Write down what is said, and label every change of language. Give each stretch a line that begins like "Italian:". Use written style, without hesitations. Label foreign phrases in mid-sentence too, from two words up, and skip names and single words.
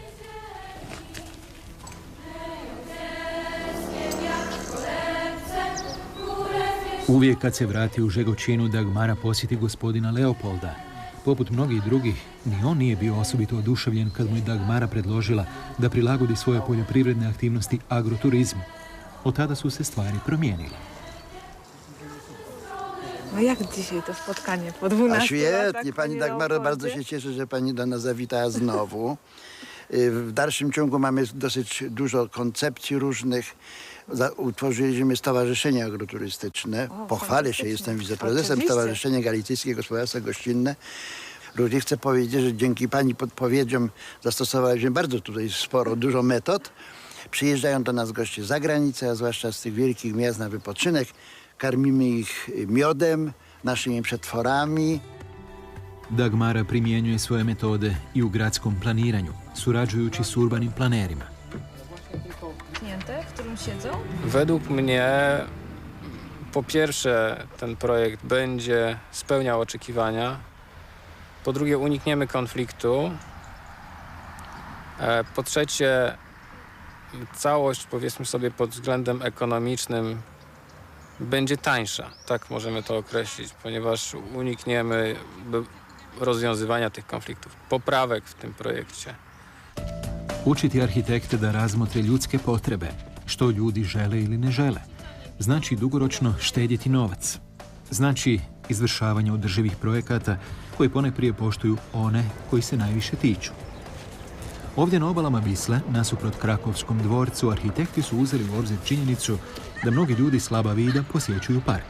Croatian: Uvijek kad se vrati u Žegočinu, Dagmara posjeti gospodina Leopolda. Poput mnogih drugih, ni on nije bio osobito oduševljen kad mu je Dagmara predložila da prilagodi svoje poljoprivredne aktivnosti agroturizmu. Od tada su se stvari promijenile.
Polish: No jak dzisiaj to spotkanie po 12 Świetnie, pani Dagmaro, bardzo się cieszę, że pani do nas zawitała znowu. W dalszym ciągu mamy dosyć dużo koncepcji różnych. Utworzyliśmy Stowarzyszenie Agroturystyczne. Pochwalę się, jestem wiceprezesem Stowarzyszenia Galicyjskie Gospodarstwo Gościnne. Również chcę powiedzieć, że dzięki pani podpowiedziom zastosowaliśmy bardzo tutaj dużo metod. Przyjeżdżają do nas goście z zagranicy, a zwłaszcza z tych wielkich miast na wypoczynek. Karmimy ich miodem, naszymi przetworami.
Croatian: Dagmara primjenjuje svoje metode i u gradskom planiranju, surađujući s urbanim planerima.
Polish: W którym siedzą? Według mnie, po pierwsze, ten projekt będzie spełniał oczekiwania. Po drugie, unikniemy konfliktu. Po trzecie, całość, powiedzmy sobie, pod względem ekonomicznym będzie tańsza, tak możemy to określić, ponieważ unikniemy rozwiązywania tych konfliktów, poprawek w tym projekcie.
Croatian: Učiti arhitekte da razmotre ljudske potrebe, što ljudi žele ili ne žele. Znači dugoročno štedjeti novac. Znači izvršavanje održivih projekata koji ponajprije poštuju one koji se najviše tiču. Ovdje na obalama Visle, nasuprot Krakovskom dvorcu, arhitekti su uzeli u obzir činjenicu da mnogi ljudi slaba vida posjećuju park.